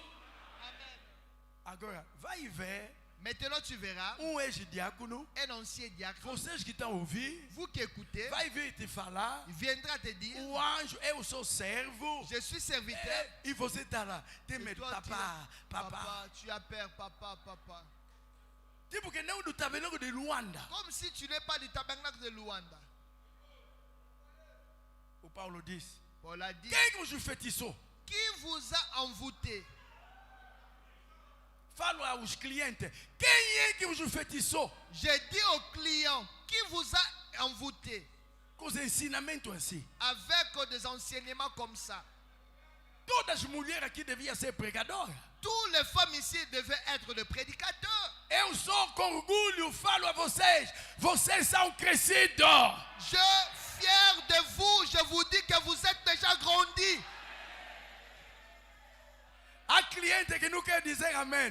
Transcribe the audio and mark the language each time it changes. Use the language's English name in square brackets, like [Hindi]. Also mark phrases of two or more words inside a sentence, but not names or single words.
[Portuguese] Agora, vai ver [French] Maintenant, tu verras [Portuguese] ex-diácono, [French] un ancien diacre. [Portuguese] vocês que estão ouvindo, [French] Vous qui écoutez, [Portuguese] vai vir te falar, [French] il viendra te dire, [Portuguese] o anjo, eu sou servo, [French] je suis serviteur. [Portuguese] e você está lá, tem [French] Et [Portuguese] medo, [French] toi, tu [Portuguese] papá, papá. [French] papa, tu as peur, papa, papa. [Portuguese] Tipo que não do tabernáculo de Luanda. [French] Comme si tu n'es pas du tabernacle de Luanda. [Portuguese] O Paulo diz, [French] Paul a dit, [Portuguese] quem que vos feitiçou? [French] qui vous a envoûté? [Portuguese] Falo aos clientes, quem é que vos feitiçou? [French] J'ai dit au client, qui vous a envoûté? [Portuguese] Com os ensinamentos assim. [French] Avec des enseignements comme ça. [Portuguese] Todas as mulheres aqui deviam ser pregadoras. [French] Toutes les femmes ici devaient être des prédicateurs. [Portuguese] Eu sou com orgulho, falo a vocês, vocês são crescidos. [French] Je, fier de vous, je vous dis que vous êtes déjà grandis. [Portuguese] Há cliente que não quer dizer amém.